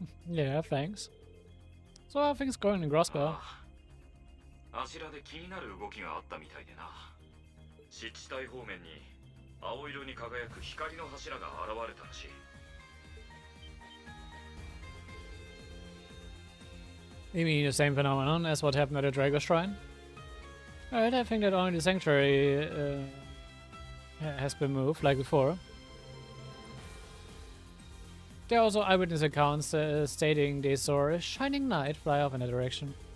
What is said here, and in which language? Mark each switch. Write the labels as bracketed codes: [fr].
[en] Yeah, thanks. So how are things going in Grospel? [ja] あちらで気になる動きがあったみたいでな。湿地帯方面に青色に輝く光の柱が現れたらしい。 [en] You mean the same phenomenon as what happened at the Drago Shrine? Alright, I think that only the sanctuary has been moved, like before. There are also eyewitness accounts stating they saw a shining knight fly off in that direction.